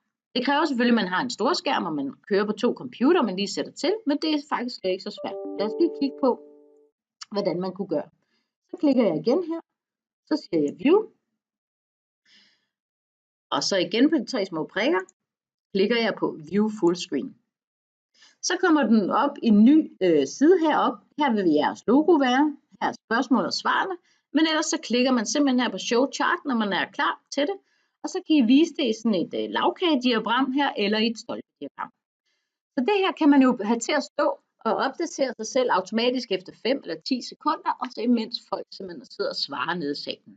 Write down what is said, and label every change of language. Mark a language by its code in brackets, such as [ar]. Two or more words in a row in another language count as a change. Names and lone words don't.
[da] Det kræver selvfølgelig, at man har en storskærm, og man kører på 2 computere, man lige sætter til, men det er faktisk ikke så svært. Lad os lige kigge på, hvordan man kunne gøre. Så klikker jeg igen her, så siger jeg view, og så igen på de 3 små prikker, klikker jeg på [en] view full screen. [da] Så kommer den op i en ny side heroppe. Her vil jeres logo være. Her er spørgsmål og svarene. Men ellers så klikker man simpelthen her på [en] show chart, [da] når man er klar til det. Og så kan I vise det i sådan et lavkagediagram her, eller i et stolpediagram. Så det her kan man jo have til at stå og opdatere sig selv automatisk efter 5 eller 10 sekunder, og så imens folk simpelthen sidder og svarer nede i salen.